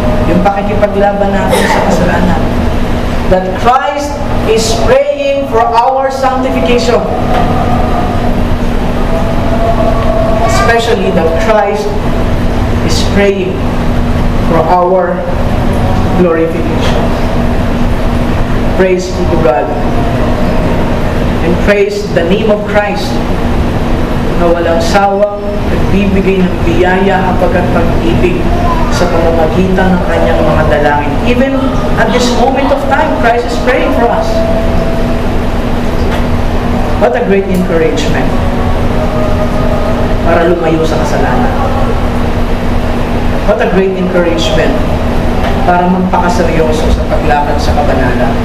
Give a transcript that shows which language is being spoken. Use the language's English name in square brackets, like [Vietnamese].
[Filipino] Yung pakikipaglaban natin sa kasalanan. [English] That Christ is praying for our sanctification. Especially that Christ is praying for our glorification. Praise be to God. And praise the name of Christ [Filipino] na walang sawang nagbibigay ng biyaya at pag-ibig sa pamamagitan ng kanyang mga dalangin. [English] Even at this moment of time, Christ is praying for us. What a great encouragement [Filipino] para lumayo sa kasalanan. [English] What a great encouragement [Filipino] para magpakaseryoso sa paglakad sa kabanalan.